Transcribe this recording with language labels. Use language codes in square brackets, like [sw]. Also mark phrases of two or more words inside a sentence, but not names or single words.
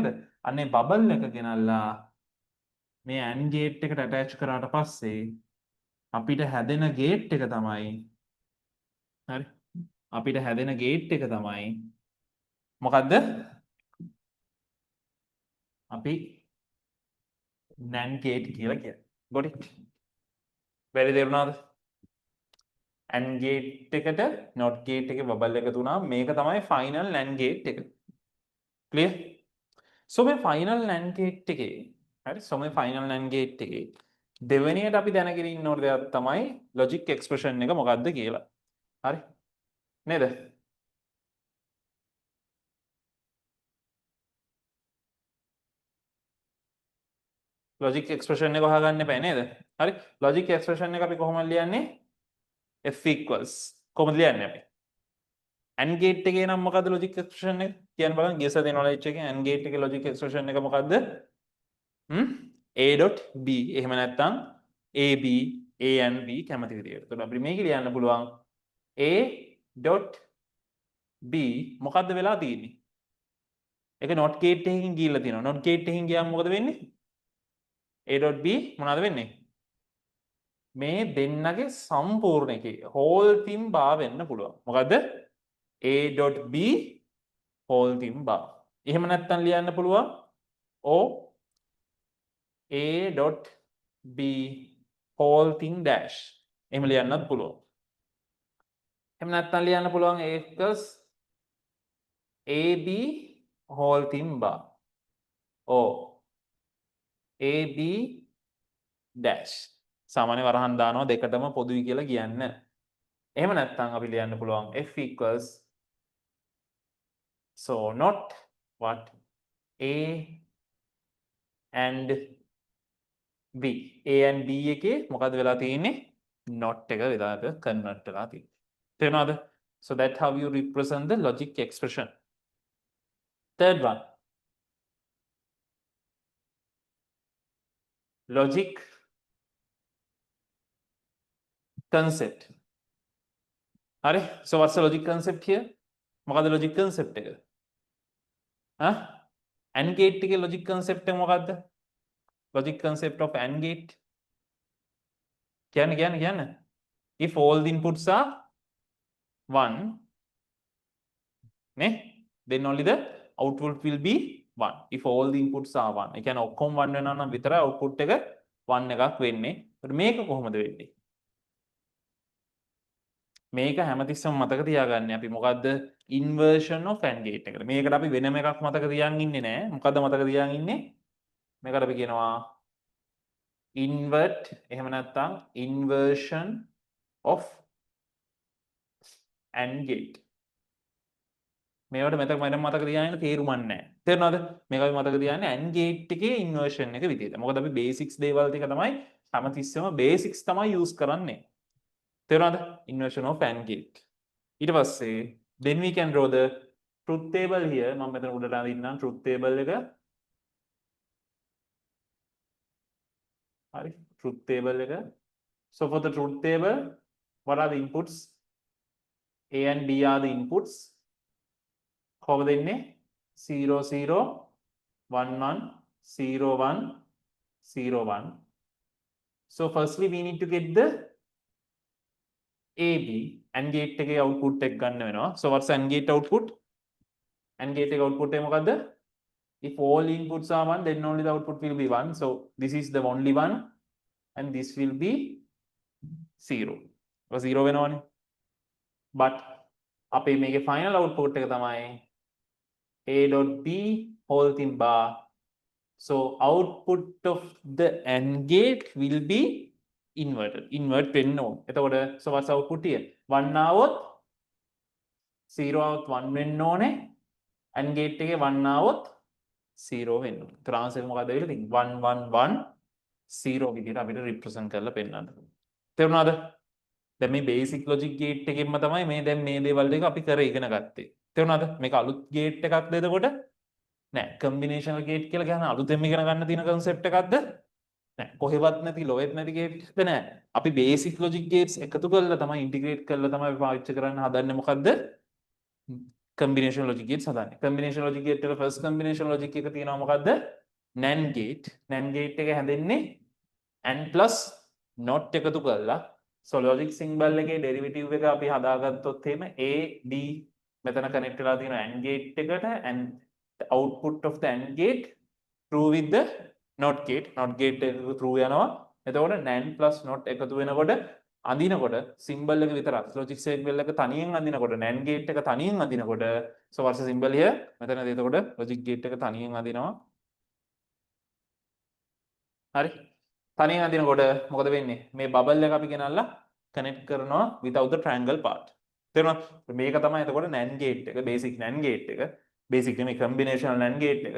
[si] අන්න ඒ බබල් එක ගෙනල්ලා මේ [en] AND gate [si] එකට attach කරාට පස්සේ අපිට හැදෙන gate එක තමයි හරි අපිට හැදෙන gate එක තමයි මොකද්ද? අපි [en] NAND gate [si] කියලා කියන්නේ. [en] got it? [si] වැරදි තේරුණාද? [en] AND gate [si] එකට [en] NOT gate [si] එකේ බබල් එකතු වුණා මේක තමයි [en] final NAND gate [si] එක. [en] clear? So [si] මේ [en] final NAND gate [si] එකේ හරි so මේ [en] final NAND gate [si] එකේ දෙවෙනියට අපි දැනගෙන ඉන්න ඕන දෙයක් තමයි [en] logic expression [si] එක මොකක්ද කියලා. හරි? නේද? [en] logic expression [si] එක හොයාගන්න එපා නේද? හරි? [en] logic expression [si] එක අපි කොහොමද ලියන්නේ? [en] F equals [si] කොහොමද ලියන්නේ අපි? [en] AND gate [si] එකේ නම් මොකද්ද [en] logic expression [si] එක? කියන්න බලන්න [en] guess the knowledge [si] එකේ [en] AND gate [si] එකේ [en] logic expression [si] එක මොකද්ද? A.B එහෙම නැත්නම් [en] AB A and B [si] කැමති විදියට. එතකොට අපිට මේක ලියන්න පුළුවන් A.B මොකද්ද වෙලා තියෙන්නේ? ඒක [en] not gate [si] එකකින් ගිහිල්ලා තියෙනවා. [en] not gate [si] එකකින් ගියාම මොකද වෙන්නේ? A.B මොනවද වෙන්නේ? මේ දෙන්නගේ සම්පූර්ණ එකේ [en] whole thing bar [si] වෙන්න පුළුවන්. මොකද්ද? [en] A.B whole thing bar. [si] එහෙම නැත්නම් ලියන්න පුළුවන් [en] O A.B whole thing dash. [si] එහෙම ලියන්නත් පුළුවන්. එහෙම නැත්නම් ලියන්න පුළුවන් [en] A equals AB whole thing bar. O AB dash. [si] සාමාන්‍ය වරහන් දානවා දෙකටම පොදුයි කියලා කියන්න. එහෙම නැත්නම් අපි ලියන්න පුළුවන් [en] F equals So not what A and B. A and B [si] එකේ මොකද වෙලා තියෙන්නේ? not එක වෙලාවක convert වෙලා තියෙන්නේ. තේරුණාද? [en] So that's how you represent the logic expression. Third one. Logic concept. [si] හරි? [en] So what's the logic concept here? [si] මොකද [en] logic concept [si] එක? [en] AND gate [si] එකේ [en] logic concept [si] එක මොකද්ද? [en] Logic concept of AND gate. [si] කියන්න. [en] If all the inputs are 1, then only the output will be 1. If all the inputs are 1. [si] ඒ කියන්නේ ඔක්කොම 1 වෙනවා නම් විතරයි output එක 1 එකක් වෙන්නේ. ඒත් මේක කොහොමද වෙන්නේ? මේක හැමතිස්සම මතක තියාගන්න අපි මොකද්ද [en] inversion of AND gate [si] එකට. මේකට අපි වෙනම එකක් මතක තියාගෙන ඉන්නේ නෑ. මොකද්ද මතක තියාගෙන ඉන්නේ? මේකට අපි කියනවා invert එහෙම නැත්නම් [en] inversion of AND gate. [si] මේවට මතක තියාගෙන තේරුමක් නැහැ. තේරුණාද? මේක අපි මතක තියාගන්න [en] AND gate [si] එකේ inversion එක විදියට. මොකද අපි basics දේවල් ටික තමයි හැමතිස්සෙම basics තමයි use කරන්නේ. තේරුණාද? [en] Inversion of AND gate. [si] ඊට පස්සේ [en] then we can draw the truth table here. [si] මම මෙතන උඩට අදින්නම් [en] truth table [si] එක. හරි. [en] truth table [si] එක. [en] So for the truth table, what are the inputs? A and B are the inputs. [si] කොහොමද එන්නේ 0 0 1 1 0 1 0 1. [en] So firstly we need to get the AB AND gate එකේ output [si] එක ගන්න වෙනවා. [en] So what's AND gate output? AND gate [si] එකේ output එක මොකද්ද? [en] If all inputs are 1 then only the output will be 1. So this is the only one and this will be 0. [si] ඒක 0 වෙනවනේ. But අපේ මේකේ final output එක තමයි [en] A dot B whole thing bar. So output of the AND gate will be inverted. [si] Invert වෙන්න ඕන. එතකොට [en] so what's output here? [si] 1 આવොත් 0 આવොත් 1 වෙන්න ඕනේ. [en] AND gate [si] එකේ 1 આવොත් 0 වෙන්න ඕනේ. ඒතර answer එක මොකක්ද වෙලා තියෙන්නේ? 1 1 1 0 විදිහට අපිට represent කරලා පෙන්නන්න. තේරුණාද? දැන් මේ [en] basic logic gate [si] එකෙන්ම තමයි මේ දැන් මේ දේවල් ටික අපි කර ඉගෙන ගත්තේ. තේරුණාද? මේක අලුත් gate එකක්ද එතකොට? නෑ. [en] combinational gate [si] කියලා කියන අලුතෙන් ඉගෙන ගන්න තියෙන concept එකක්ද? නෑ. කොහෙවත් නැති ලොවෙත් නැති gate එකද නෑ. අපි [en] basic logic gates [si] එකතු කරලා තමයි integrate කරලා තමයි පාවිච්චි කරන්න හදන්නේ මොකද්ද? [en] combination logic gates [si] හදන්නේ. [en] combination logic gate [si] වල first [en] combination logic [si] එක තියෙනවා මොකද්ද? [en] NAND gate. NAND gate [si] එක හැදෙන්නේ [en] AND plus not [si] එකතු කරලා so [en] logic symbol [si] එකේ derivative එක අපි හදාගත්තොත් එහෙම A B මෙතන connect වෙලා තියෙන [en] AND gate [si] එකට [en] and the output of the AND gate true with the NOT gate [si] එක true යනවා. එතකොට [en] NAND plus NOT [si] එකතු වෙනකොට අඳිනකොට symbol එක විතරක් [en] logic symbol [si] එක තනියෙන් අඳිනකොට [en] NAND gate [si] එක තනියෙන් අඳිනකොට [en] so what's the symbol here? [si] මෙතන එතකොට [en] logic gate [si] එක තනියෙන් අඳිනවා. හරි. තනියෙන් අඳිනකොට මොකද වෙන්නේ? මේ බබල් එක අපි ගෙනල්ලා connect කරනවා [en] without the triangle part. [si] තේරුණාද? මේක තමයි එතකොට [en] NAND gate [si] එක [en] basic NAND gate [si] එක basic නෙමෙයි [en] combinational NAND gate [si] එක.